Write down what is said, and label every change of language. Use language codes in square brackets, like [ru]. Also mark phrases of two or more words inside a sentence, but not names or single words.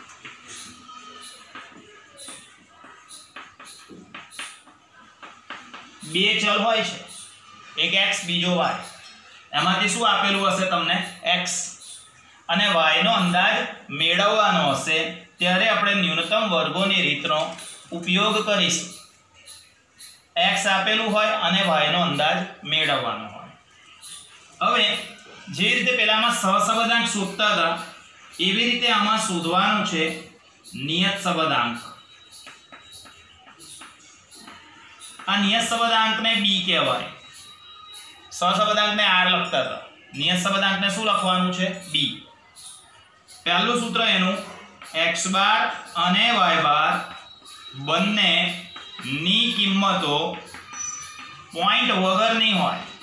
[gu] બે ચલ હોય છે એક એક્સ બીજો વાય એમાંથી શું આપેલું હશે તમને એક્સ અને વાય નો અંદાજ મેળવવાનો હશે ત્યારે આપણે ન્યૂનતમ વર્ગોની રીતનો ઉપયોગ કરીશું। એક્સ આપેલું હોય અને વાય નો અંદાજ મેળવવાનો હોય। હવે જે રીતે પેલામાં સહસંબંધાંક શોધતા હતા એવી રીતે આમાં શોધવાનું છે નિયત સંબંધાંક। આ નિયત સંબંધાંક ને બી કહેવાય। સહસંબંધાંક ને આર લખતા થા, નિયત સંબંધાંક ને શું લખવાનું છે બી। પહેલું સૂત્ર એનું [en] x bar [gu] अने [en] y bar [gu] બંને ની કિંમતો પોઈન્ટ વગરની હોય।